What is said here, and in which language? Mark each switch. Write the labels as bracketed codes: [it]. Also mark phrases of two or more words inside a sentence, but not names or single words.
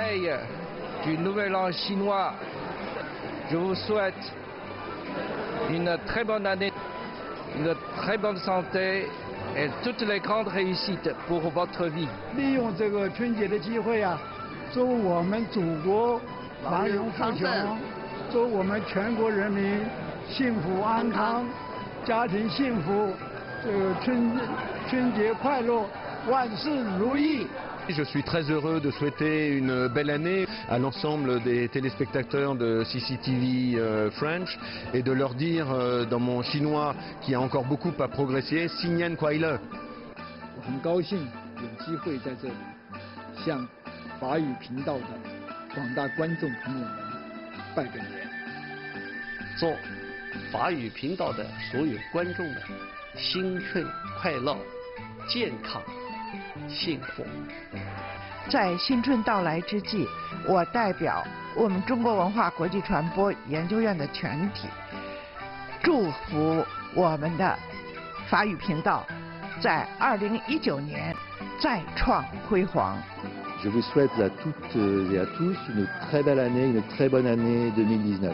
[fr] veille du Nouvel An chinois, je vous souhaite une très bonne année, une très bonne santé et toutes les grandes réussites pour votre vie. [zh] 利用这个春节的机会啊，祝我们祖国繁荣富强，祝我们全国人民幸福安康，家庭幸福，春节快乐，万事如意。 [fr] Je suis très heureux de souhaiter une belle année à l'ensemble des téléspectateurs de CCTV French et de leur dire dans mon chinois qui a encore beaucoup à progresser, [zh] 新年快乐。很高兴有机会在这里向法语频道的广大观众朋友们拜个年，祝法语频道的所有观众们新春快乐、健康、幸福。在新春到来之际，我代表我们中国文化国际传播研究院的全体，祝福我们的法语频道在2019年再创辉煌。 [fr] Je vous souhaite à toutes et à tous une très belle année, une très bonne année 2019.